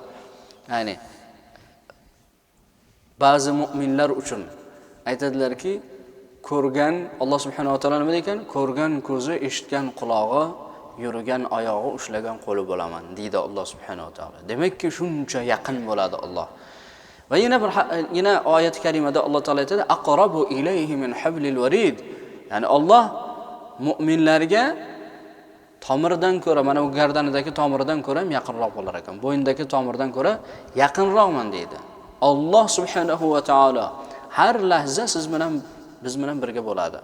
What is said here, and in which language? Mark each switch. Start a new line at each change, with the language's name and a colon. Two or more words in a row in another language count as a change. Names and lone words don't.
Uzbek: Ya'ni ba'zi mu'minlar uchun aytadilarki, ko'rgan Alloh
Arabic: سبحانه وتعالى
Uzbek: nima ekan? Ko'rgan ko'zi, eshitgan qulog'i, yurgan oyog'i, ushlagan qo'li bo'laman deydi Alloh
Arabic: سبحانه وتعالى.
Uzbek: Demakki shuncha yaqin bo'ladi Alloh. Va yana oyat karimada Alloh taolo aytadi:
Arabic: "أقرب إليه من حبل الوريد."
Uzbek: Ya'ni Alloh mu'minlarga tomirdan ko'ra, mana bu gardanidagi tomirdan ko'ra ham yaqinroq bo'lar ekan. Bo'yindagi tomirdan ko'ra yaqinroqman deydi. Alloh
Arabic: سبحانه وتعالى
Uzbek: har lahza biz bilan birga bo'ladi.